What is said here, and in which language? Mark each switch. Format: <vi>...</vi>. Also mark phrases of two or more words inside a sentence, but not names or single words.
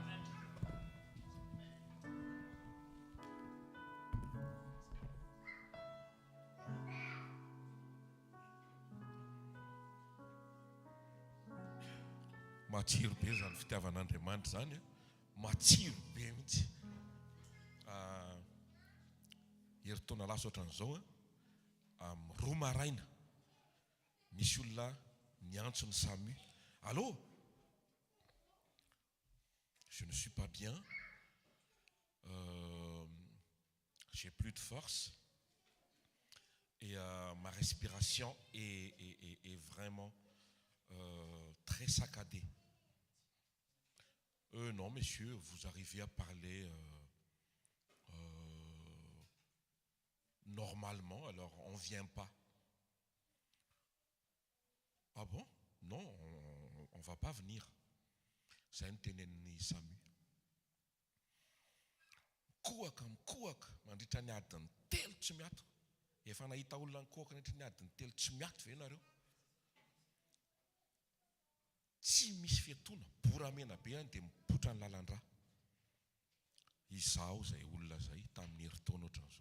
<mg>Matsiro be zany fitiavan'Andriamanitra zany, matsiro be mihitsy. Heritaona lasa ohatran'izao amin'ny 2 maraina misy olona miantso ny SAMU.</mg> <fr>Allô? Je ne suis pas bien. J'ai plus de force. Et ma respiration est vraiment très saccadée. Non, messieurs, vous arrivez à parler normalement, alors on ne vient pas. Ah bon? Non, on ne va pas venir. C'est un ténène SAMU.</fr> <mg>mikohaka mandritra ny adiny 3 tsy miato. Efa nahita olona nikohaka nandritra ny adiny 3 tsy miato ve nareo? Tsy misy fiatoana, boramena be any dia mipotra ny lalandra. Izaho zay olona zay tamin'ny heritaona ohatran'izao.</mg>